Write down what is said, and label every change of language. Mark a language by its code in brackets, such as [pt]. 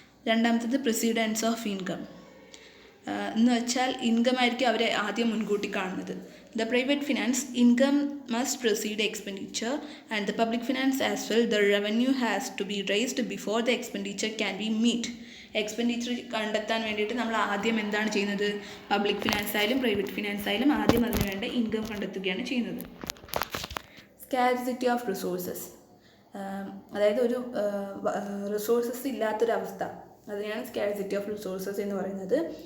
[ml] രണ്ടാമത്തത് precedence of income എന്ന് വെച്ചാൽ ഇൻകം ആയിരിക്കും അവർ ആദ്യം മുൻകൂട്ടി കാണുന്നത്. [en] The private finance income must precede expenditure and the public finance as well. The revenue has to be raised before the expenditure can be met. [ml] Expenditure കണ്ടെത്താൻ വേണ്ടിയിട്ട് നമ്മൾ ആദ്യം എന്താണ് ചെയ്യുന്നത്, പബ്ലിക് ഫിനാൻസ് ആയാലും പ്രൈവറ്റ് ഫിനാൻസ് ആയാലും ആദ്യം അതിന് വേണ്ട ഇൻകം കണ്ടെത്തുകയാണ് ചെയ്യുന്നത്. സ്കാർസിറ്റി ഓഫ് റിസോഴ്സസ്, അതായത് ഒരു റിസോഴ്സസ് ഇല്ലാത്തൊരവസ്ഥ, അതിനെയാണ് സ്കാർസിറ്റി ഓഫ് റിസോഴ്സസ് എന്ന് പറയുന്നത്.